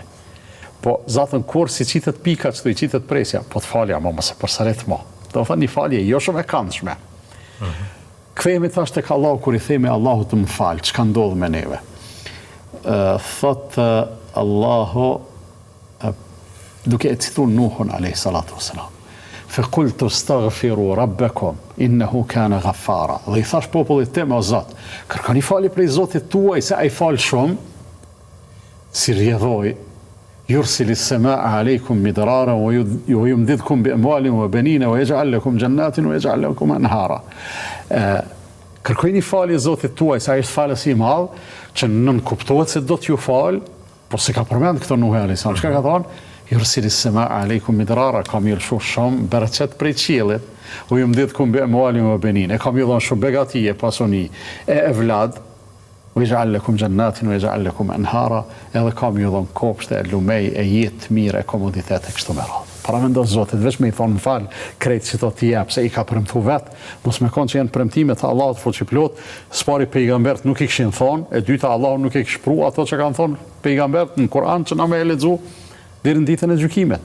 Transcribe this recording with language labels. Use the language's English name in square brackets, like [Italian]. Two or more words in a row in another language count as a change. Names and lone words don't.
[Albanian] Po zatën kur si qitet pika, çdo i qitet presja, po të falja, mos e përsaret më. Do të thonë një falje jo shumë e këndshme. Kthehemi tash tek Allahu kur i themi Allahut të më fal, çka ndodh me neve? Thot Allahu duke e citur Nuhun [Arabic] عليه الصلاة والسلام. فقلت استغفروا ربكم انه كان غفارا. [Albanian] Dhe i thash popullit tim o Zot, kërkoni falje prej Zotit tuaj se ai fal shumë, si rjedhoi [Arabic] يرسل السماء عليكم مدرارا ويمددكم بأموال وبنين ويجعل لكم جنات ويجعل لكم أنهارا. [Albanian] Kërkoni falje Zotit tuaj se ai është falës i madh, që nën kuptohet se do t'ju fal, por se ka përmend këto Nuhi [Arabic] عليه السلام. [Albanian] Çka ka thonë? [Arabic] يرسل السماء عليكم مدرارا, [Albanian] kam i lëshu shumë bereqet prej qiellit, [Arabic] ويمددكم بأموال وبنين, [Albanian] e kam i dhënë shumë begati, pasoni, e evlad, [Arabic] ويجعل لكم جنات ويجعل لكم أنهارا, [Albanian] edhe kam i dhënë kopshte, e lumej, e jetë mirë, e komoditet, e kështu me radhë. Para me ndosë Zotit, veç me i thonë më falë, krejtë që to t'i jep, se i ka premtu vetë, mos me konë që janë premtimet Allahut fuqiplot, s'pari pejgambert nuk i këshin thonë, e dyta Allahu nuk i këshpru ato që kanë thonë pejgambert në Kur'an që na me e lexu deri në ditën e gjykimit.